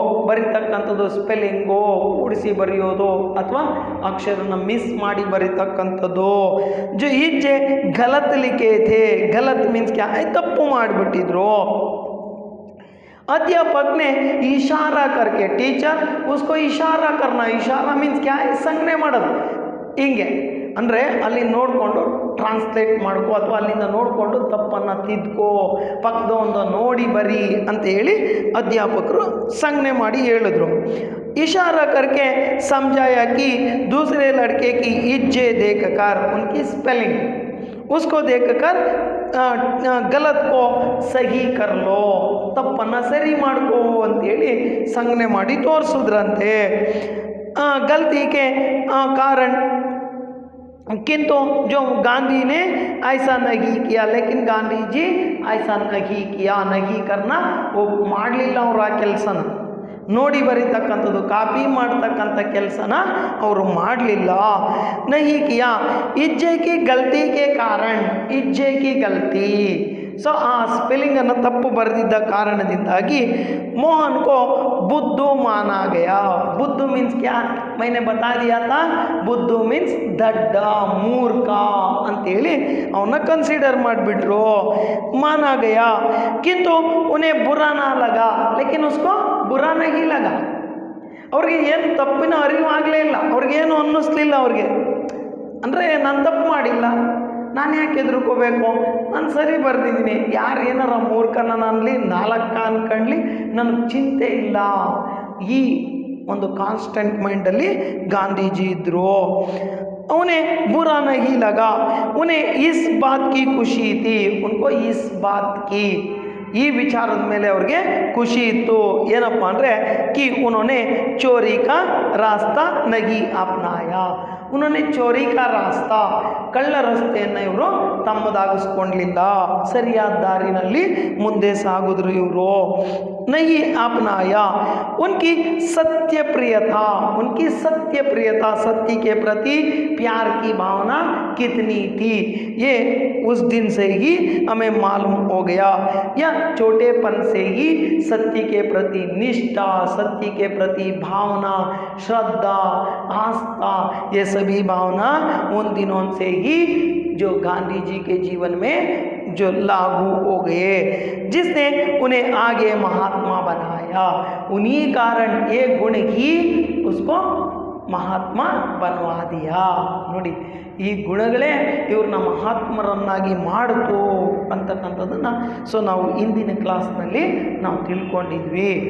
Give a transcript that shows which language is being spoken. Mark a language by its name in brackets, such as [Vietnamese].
[Kannada] ಬರಿತಕ್ಕಂಥದ್ದು spelling ಕೂಡಿಸಿ ಬರೆಯೋದು ಅಥವಾ ಅಕ್ಷರನ ಮಿಸ್ ಮಾಡಿ ಬರಿತಕ್ಕಂಥದ್ದು. [Hindi] जो इज्जे गलत लिखे थे, गलत मीन्स क्या है, [Kannada] ತಪ್ಪು ಮಾಡಿಬಿಟ್ಟಿದ್ರು. [Hindi] अध्यापक ने इशारा करके, टीचर उसको इशारा करना, इशारा मीन्स क्या है, [Kannada] ಸಂಜ್ಞೆ ಮಾಡೋದು. ಹಿಂಗೆ ಅಂದರೆ ಅಲ್ಲಿ ನೋಡಿಕೊಂಡು ಟ್ರಾನ್ಸ್ಲೇಟ್ ಮಾಡ್ಕೋ ಅಥವಾ ಅಲ್ಲಿಂದ ನೋಡಿಕೊಂಡು ತಪ್ಪನ್ನು ತಿದ್ಕೋ, ಪಕ್ಕದೊಂದು ನೋಡಿ ಬರಿ ಅಂತ ಹೇಳಿ ಅಧ್ಯಾಪಕರು ಸಂಜ್ಞೆ ಮಾಡಿ ಹೇಳಿದ್ರು. [Hindi] इशारा करके समझाया कि दूसरे लड़के की इज्जे देखकर उनकी स्पेलिंग उसको देखकर गलत को सही कर लो, [Kannada] ತಪ್ಪನ್ನು ಸರಿ ಮಾಡ್ಕೋ ಅಂತೇಳಿ ಸಂಜ್ಞೆ ಮಾಡಿ ತೋರಿಸಿದ್ರಂತೆ. [Hindi] गलती के कारण किंतु जो गांधी ने ऐसा नहीं किया, लेकिन गांधी जी ऐसा नहीं किया. नहीं करना वो [Kannada] ಮಾಡಲಿಲ್ಲ ಅವರು ಆ ಕೆಲಸನ, ನೋಡಿ ಬರೀತಕ್ಕಂಥದ್ದು ಕಾಪಿ ಮಾಡ್ತಕ್ಕಂಥ ಕೆಲಸನ ಅವರು ಮಾಡಲಿಲ್ಲ. [Hindi] नहीं किया इज्जे की गलती के कारण, इज्जे की गलती. [Kannada] ಸೊ ಆ ಸ್ಪೆಲ್ಲಿಂಗನ್ನು ತಪ್ಪು ಬರೆದಿದ್ದ ಕಾರಣದಿಂದಾಗಿ [Hindi] मोहन को बुद्धू माना गया. बुद्धू मीन्स क्या, मैंने बता दिया था, बुद्धू मीन्स दड्ड, मूर्ख [Kannada] ಅಂತೇಳಿ ಅವನ್ನ ಕನ್ಸಿಡರ್ ಮಾಡಿಬಿಟ್ರು. [Hindi] माना गया किंतु उन्हें बुरा ना लगा, लेकिन उसको बुरा नहीं लगा. [Kannada] ಅವ್ರಿಗೆ ಏನು ತಪ್ಪಿನ ಅರಿವು ಆಗಲೇ ಇಲ್ಲ, ಅವ್ರಿಗೇನು ಅನ್ನಿಸ್ಲಿಲ್ಲ. ಅವ್ರಿಗೆ ಅಂದರೆ ನಾನು ತಪ್ಪು ಮಾಡಿಲ್ಲ, ನಾನು ಯಾಕೆ ಹೆದರ್ಕೋಬೇಕು, ನಾನು ಸರಿ ಬರೆದಿದ್ದೀನಿ, ಯಾರು ಏನಾರ ಮೂರ್ಖನ ಅನ್ನಲಿ 4 ಅನ್ಕಂಡ್ಲಿ ನನಗೆ ಚಿಂತೆ ಇಲ್ಲ. ಈ ಒಂದು ಕಾನ್ಸ್ಟೆಂಟ್ ಮೈಂಡಲ್ಲಿ ಗಾಂಧೀಜಿ ಇದ್ದರು. [Hindi] उन्हें बुरा नहीं लगा, उन्हें इस बात की खुशी थी, उनको इस बात की [Kannada] ಈ ವಿಚಾರದ ಮೇಲೆ ಅವ್ರಿಗೆ ಖುಷಿ ಇತ್ತು. ಏನಪ್ಪ ಅಂದರೆ [Hindi] कि उन्होंने चोरी का रास्ता नहीं अपनाया. उन्होंने चोरी का रास्ता, [Kannada] ಕಳ್ಳ ರಸ್ತೆಯನ್ನು ಇವರು ತಮ್ಮದಾಗಿಸ್ಕೊಳ್ಳಲಿಲ್ಲ, ಸರಿಯಾದ ದಾರಿನಲ್ಲಿ ಮುಂದೆ ಸಾಗಿದ್ರು ಇವರು. [Hindi] नहीं अपनाया. उनकी सत्य प्रियता, उनकी सत्य प्रियता, सत्य के प्रति प्यार की भावना कितनी थी ये उस दिन से ही हमें मालूम हो गया. या छोटेपन से ही सत्य के प्रति निष्ठा, सत्य के प्रति भावना, श्रद्धा, आस्था, ये सभी भावना उन दिनों से ही जो गांधी जी के जीवन में जो लागू हो गए, जिसने उन्हें आगे महात्मा बनाया. उन्हीं कारण ये गुण ही उसको ಮಹಾತ್ಮ ಬನ್ವಾ ದಿಯಾ. [Kannada] ನೋಡಿ, ಈ ಗುಣಗಳೇ ಇವ್ರನ್ನ ಮಹಾತ್ಮರನ್ನಾಗಿ ಮಾಡಿತು ಅಂತಕ್ಕಂಥದ್ದನ್ನು ನಾವು ಹಿಂದಿನ ಕ್ಲಾಸ್ನಲ್ಲಿ ನಾವು ತಿಳ್ಕೊಂಡಿದ್ವಿ.